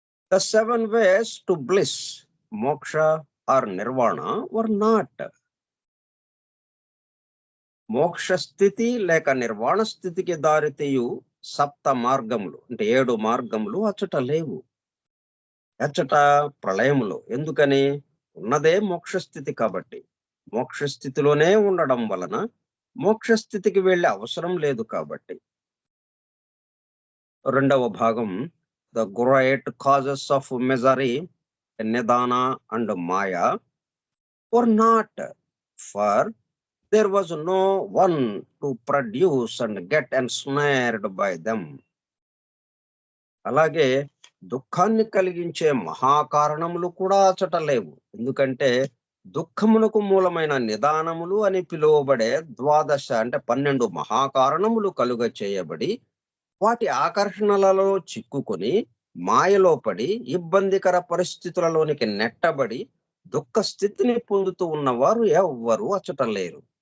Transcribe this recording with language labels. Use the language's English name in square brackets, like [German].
[English] The 7 ways to bliss, moksha or nirvana were not. [Telugu] మోక్ష స్థితి లేక నిర్వాణ స్థితికి దారితీయు సప్త మార్గములు అంటే 7 మార్గములు అచ్చట లేవు. అచ్చట ప్రళయములో. ఎందుకని? ఉన్నదే మోక్ష స్థితి కాబట్టి. మోక్ష స్థితిలోనే ఉండడం వలన మోక్ష స్థితికి వెళ్ళే అవసరం లేదు కాబట్టి. 2వ భాగం, [English] The great causes of misery, నిదాన and మాయా were not, for there was no one to produce and get ensnared by them. [Telugu] అలాగే దుఃఖాన్ని కలిగించే మహాకారణములు కూడా అచ్చట లేవు. ఎందుకంటే దుఃఖమునకు మూలమైన నిదానములు అని పిలువబడే 12 అంటే 12 మహాకారణములు కలుగ చేయబడి వాటి ఆకర్షణలలో చిక్కుకొని మాయలో పడి ఇబ్బందికర పరిస్థితులలోనికి నెట్టబడి దుఃఖ స్థితిని పొందుతూ ఉన్నవారు ఎవ్వరూ అచ్చట లేరు.